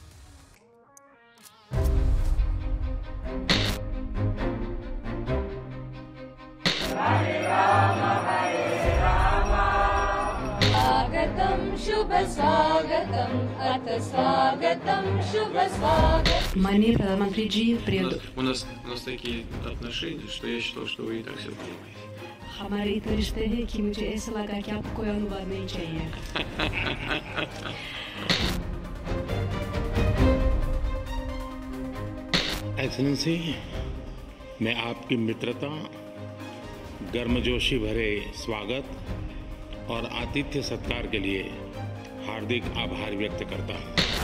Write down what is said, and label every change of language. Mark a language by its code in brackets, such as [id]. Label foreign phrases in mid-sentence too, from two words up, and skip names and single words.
[hi] स्वागतम शुभ स्वागतम अथ स्वागतम शुभ स्वागत। माननीय प्रधानमंत्री जी, प्रिय [ru] у нас такие отношения, что я считал, что вы и так все понимаете. [hi] हमारे इतने रिश्ते हैं कि मुझे ऐसा लगा कि आपको कोई अनुवाद नहीं चाहिए। एक्सेलेंसी, मैं आपकी मित्रता, गर्मजोशी भरे स्वागत और आतिथ्य सत्कार के लिए हार्दिक आभार व्यक्त करता हूँ।